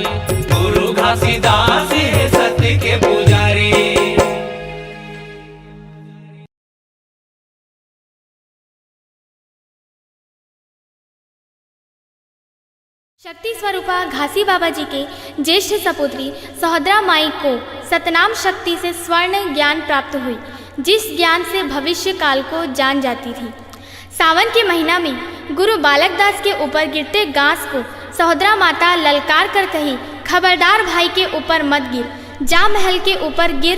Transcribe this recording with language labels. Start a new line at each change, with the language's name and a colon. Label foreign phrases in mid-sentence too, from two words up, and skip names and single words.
Hindi: गुरु घासीदास है सत्य के पुजारी। शक्ति स्वरूपा घासी बाबा जी के ज्येष्ठ सपुत्री सहोदरा माई को सतनाम शक्ति से स्वर्ण ज्ञान प्राप्त हुई, जिस ज्ञान से भविष्य काल को जान जाती थी। सावन के महीना में गुरु बालक दास के ऊपर गिरते घास को सहोदरा माता ललकार कर कही, खबरदार भाई के ऊपर मत गिर, जा महल के ऊपर गिर।